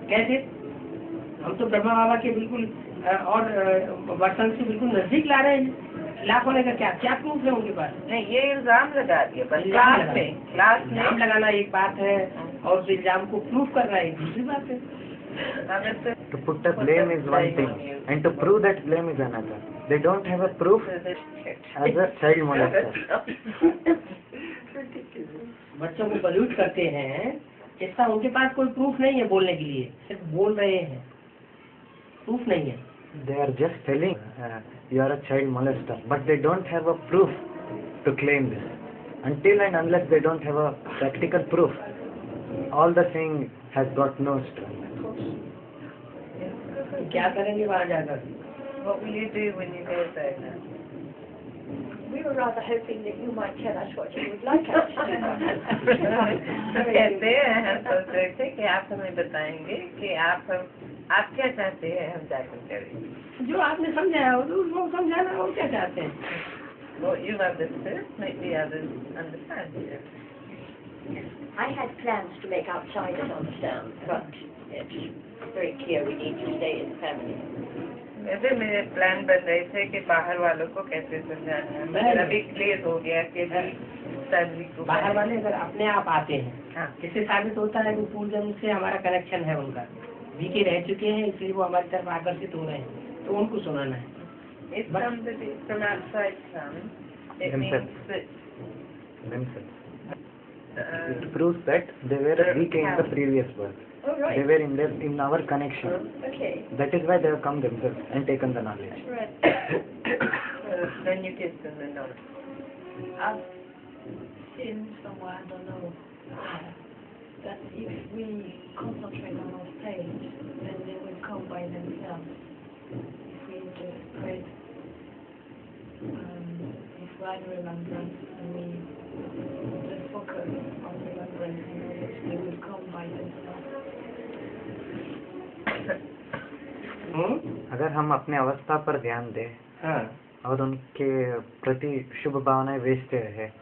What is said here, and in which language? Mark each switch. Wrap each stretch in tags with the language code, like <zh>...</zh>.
<hi>कैसे? हम तो ब्रह्मा बाबा के बिल्कुल और वर्तन से बिल्कुल नजदीक ला रहे हैं, खिलाफ होने का क्या प्रूफ है उनके पास? नहीं, ये इल्जाम लगा दिया बस क्लास में इल्जाम लगाना एक बात है और उस इल्जाम को प्रूफ करना एक दूसरी बात है।</hi> <en>To put a blame is one thing, and to prove that blame is another. They don't have a proof as a child molester.</en> <hi>बच्चों को बलूट करते हैं, इसका उनके पास कोई प्रूफ नहीं है बोलने के लिए, सिर्फ बोल रहे हैं, प्रूफ नहीं है।</hi> <en>They are just telling you are a child molester, but they don't have a proof to claim this. Until and unless they don't have a practical proof, all the saying has got no strength.</en> <hi>क्या करेंगे वहाँ जाकर?</hi> <en>What will you do when you go there now? We were rather hoping that you might tell us what you would like us to do.</en> <hi>कहते हैं हम सोच रहे थे कि आप हमें बताएंगे कि आप क्या चाहते हैं हम जाकर करें। जो आपने समझाया हो तो उसको समझाना, और क्या चाहते हैं?</hi> <en>What you understood, make the others understand you. I had plans to make outsiders understand, but it's very clear we need to stay in the family.</en> <hi>वैसे मेरे प्लान बन रहे थे कि बाहर वालों को कैसे समझाना है, मेरा भी क्लियर हो गया कि फैमिली को बाहर वाले अगर अपने आप आते हैं, हाँ, इससे साबित होता है कि पूर्व जन्म से हमारा कनेक्शन है उनका, बीके रह चुके हैं, इसलिए वो हमारी तरफ आकर्षित हो रहे हैं, तो उनको सुनाना है।</hi> <en>If somebody from outside comes, it means that Themselves. It proves that they were weak in the previous birth. Oh, right. They were in our connection. Okay. That is why they have come themselves and taken the knowledge. Right. then you give them the knowledge. I've seen somewhere, I don't know, that if we concentrate on our stage, then they will come by themselves. If we just pray, if we are remembrance, and we just focus on remembrance and knowledge, they will come by themselves.</en> <hi>अगर हम अपने अवस्था पर ध्यान दें हाँ, और उनके प्रति शुभ भावनाएं भेजते रहे</hi>